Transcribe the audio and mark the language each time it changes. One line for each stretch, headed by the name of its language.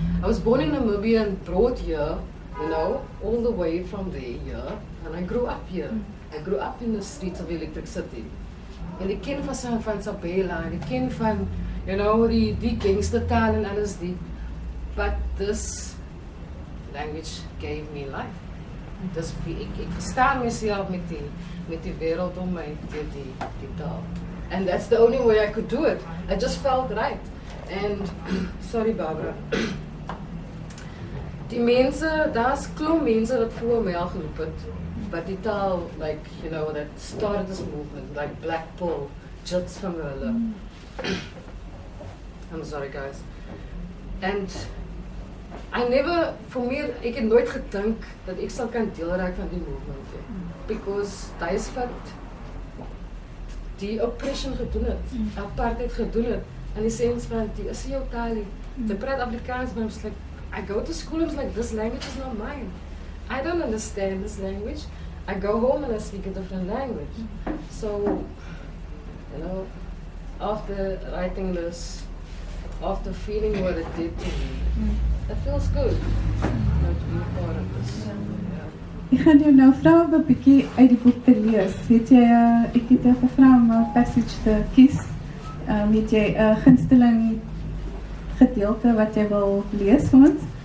English: I was born in Namibia and brought here, all the way from there here, and I grew up here. I grew up in the streets of Electric City.
Afrikaans: En ek ken van Sabela, en ek ken van, die gangstertaal en alles die.
English: But this language gave me life.
Afrikaans: Ek verstaan myself met die wêreld om my, die taal.
English: And that's the only way I could do it. I just felt right. And, sorry Barbara,
Afrikaans: die mense, daar's klomp mense wat voor my al geroep het,
English: but
Afrikaans: die taal,
English: that started this movement, like Blackpool, Jits van hulle. I'm sorry guys. And I never,
Afrikaans: ek het nooit gedink dat ek sal kan deel raak van die movement. Because die is wat die oppression gedoen het, apartheid gedoen het, in die sens van, die is jou taal nie.
English: They praat Afrikaans, but I'm like, I go to school and I'm like, this language is not mine. I don't understand this language. I go home and I speak a different language. So, after writing this, after feeling what it did to me, it feels good to be a part of this.
Afrikaans: Ek gaan jou nou vra om 'n bietjie uit die boek te lees. Ek het jou gevra om 'n passage te kies. Het jy 'n gunsteling gedeelte wat jy wil lees vir ons?